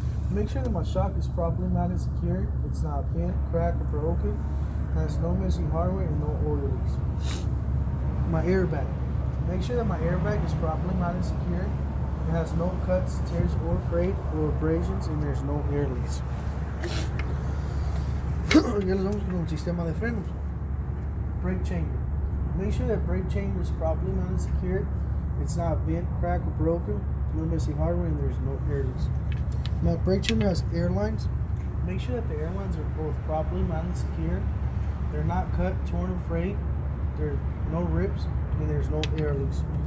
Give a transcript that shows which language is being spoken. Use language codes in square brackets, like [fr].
[en] Make sure that my shock is properly mounted secure, it's not bent, cracked, or broken, has no missing hardware, and no oil leaks. My airbag. Make sure that my airbag is properly mounted secure, it has no cuts, tears, or frayed, or abrasions, and there's no air leaks. [es] Ya les vamos con un sistema de frenos. [en] Brake chamber. Make sure that brake chamber is properly mounted secure, it's not bent, cracked, or broken, no missing hardware, and there's no air leaks. My brake chamber has air lines. Make sure that the air lines are both properly mounted secure, they're not cut, torn, or frayed, there's no rips, and there's no air leaks.